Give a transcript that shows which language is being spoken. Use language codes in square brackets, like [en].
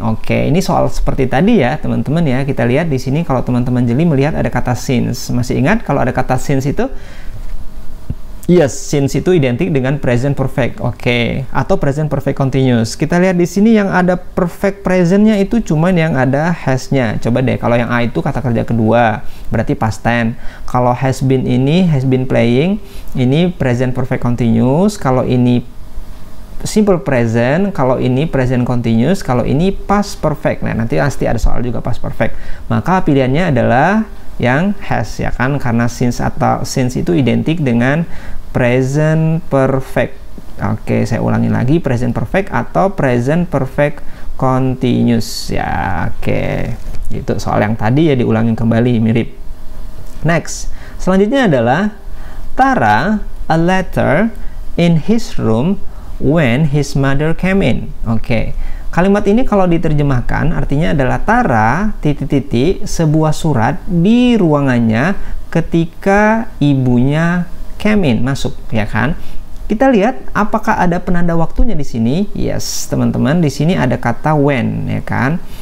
[id] Oke, ini soal seperti tadi ya teman-teman ya. Kita lihat di sini kalau teman-teman jeli melihat ada kata since. Masih ingat kalau ada kata since itu? Yes, since itu identik dengan present perfect, oke, atau present perfect continuous. Kita lihat di sini yang ada perfect presentnya itu cuman yang ada has-nya. Coba deh, kalau yang A itu kata kerja kedua, berarti past tense. Kalau has been ini, has been playing, ini present perfect continuous. Kalau ini simple present, kalau ini present continuous, kalau ini past perfect. Nah, nanti pasti ada soal juga past perfect. Maka pilihannya adalah yang has ya kan, karena since atau since itu identik dengan present perfect. Oke, saya ulangi lagi, present perfect atau present perfect continuous ya. Oke, itu soal yang tadi ya, diulangi kembali, mirip. [en] Next, [id] selanjutnya adalah [en] Tara a letter in his room when his mother came in. [id] Oke, kalimat ini kalau diterjemahkan artinya adalah Tara sebuah surat di ruangannya ketika ibunya [en] came in, [id] masuk ya kan. Kita lihat apakah ada penanda waktunya di sini. Yes, teman-teman, di sini ada kata when, ya kan?